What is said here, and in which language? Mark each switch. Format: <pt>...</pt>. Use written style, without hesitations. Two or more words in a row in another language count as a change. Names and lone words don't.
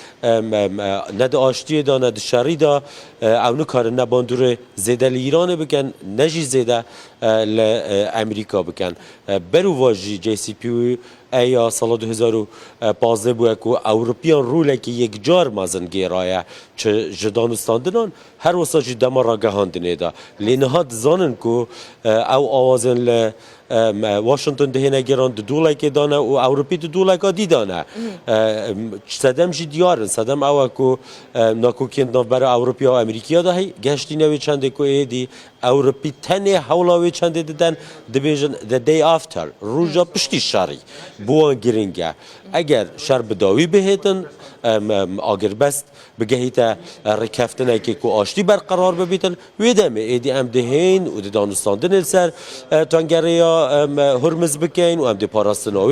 <ku>ne di aştiyê de ne di şerî de ew nikarin ne bandorê zêde li Îranê bikin ne jî zêde li Amerîka bikin berûva jî JCPOA eya sala 2015 bûye ku Ewropiyan rolekî yekcar mezin gêraye ji danûstandinan her wisa jî dema ragihandinê de lê niha dizanin ku ew awazên li Washington dihêne geran di dolekê dane û Ewropî di doleka dî dane sedem jî diyarin sedem ew e ku nakokên navbera Ewropiya û Amerîkiya de hey geştîne wê çendê ku êdî Ewropî tenê hewla wê çendê didin dibêjin</ku> <en>the day after</en> <ku>roja piştî şerî bo wan giring e eger şer bi dawî bihêtin agirbest bigehîte rêkeftinekê ku aştî berqerar bibîtin wê demê êdî em dihên û di danûstandinê ser tangereya Hormuz bikin û em dê parastina wê</ku>